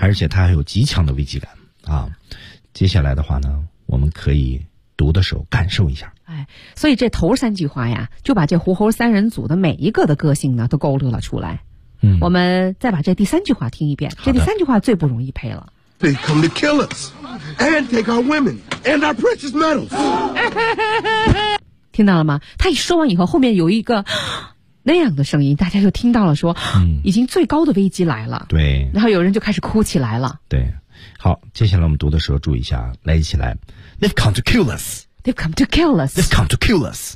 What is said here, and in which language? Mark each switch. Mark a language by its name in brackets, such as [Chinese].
[Chinese] 而且他还有极强的危机感啊。接下来的话呢，我们可以读的时候感受一下。哎，所以这头三句话呀，就把这狐猴三人组的每一个的个性呢都勾勒了出来。嗯，我们再把这第三句话听一遍。这第三句话最不容易配了。 [English] They come to kill us and take our women and our precious metals. [Chinese] 听到了吗？他一说完以后，后面有一个那样的声音，大家就听到了说，已经最高的危机来了。对，然后有人就开始哭起来了。对，好，接下来我们读的时候注意一下，来，一起来。 [English] They've come to kill us. They've come to kill us. They've come to kill us.